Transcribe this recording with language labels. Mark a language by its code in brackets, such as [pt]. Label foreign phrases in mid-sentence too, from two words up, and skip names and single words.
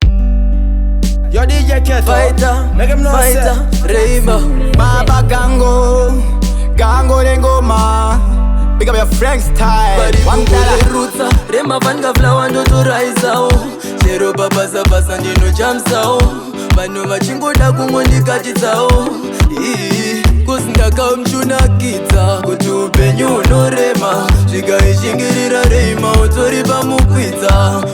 [en] Yo, D J Keto. Fighter, Make him know fighter, say. Raymo. Baba Gango, Gango Rengoma. Pick up your Frank style. Bari One dollar. [sn] kungolerutsa, Rema vanga flower ndotoraisawo. Chero babasa basa ndinojamsawo. Vanhu vachingoda kungondikatitsawo. Ii, kusindakamuchunakidza, kuti upenyu hunorema. Zvika ichingirira Rema, utori pamukwidza.